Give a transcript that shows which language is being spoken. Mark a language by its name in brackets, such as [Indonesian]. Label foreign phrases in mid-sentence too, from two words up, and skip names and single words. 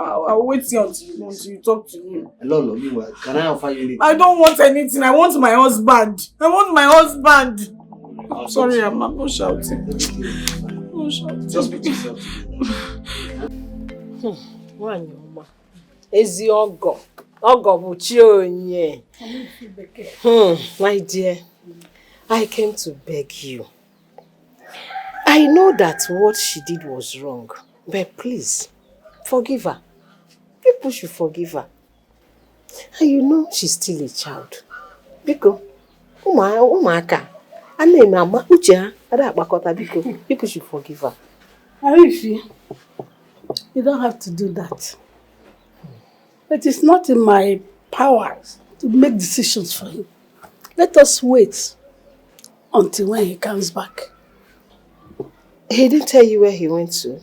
[English] I'll wait here until you talk to him. Lolo, meanwhile, can I offer you anything? I don't want anything. I want my husband. I'm sorry, I'm not shouting. Just put yourself together. [Igbo] Ezi ogo bụ chi onye. [English] My dear, I came to beg you. I know that what she did was wrong, but please, forgive her. People should forgive her. And you know she's still a child. [Igbo] Biko, umaka, mama uche ada akpakọta biko. [English] People should forgive her. Arifi, you don't have to do that. It is not in my power to make decisions for him. Let us wait until when he comes back. He didn't tell you where he went to?